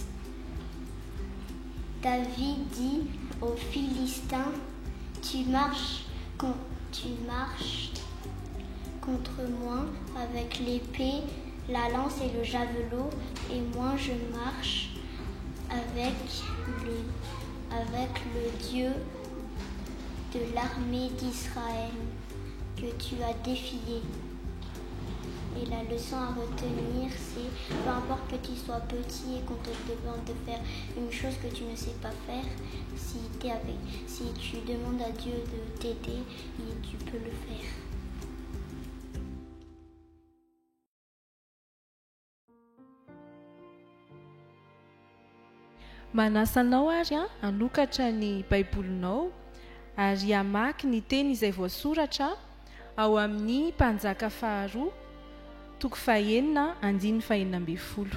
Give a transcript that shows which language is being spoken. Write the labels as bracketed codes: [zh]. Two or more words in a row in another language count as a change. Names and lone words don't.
[fr] David dit aux Philistins, tu marches contre moi avec l'épée, la lance et le javelot, et moi je marche avec le Dieu de l'armée d'Israël que tu as défié. Et la leçon à retenir, c'est peu importe que tu sois petit et qu'on te demande de faire une chose que tu ne sais pas faire, si tu demandes à Dieu de t'aider, tu peux le faire. [mg] Manasanao ary hanokatra ny baibolinao ary hamaky ny teny izay voasoratra ao amin'ny Mpanjaka faharoa toko fahaenina andiny fahaenina ambin'ny folo.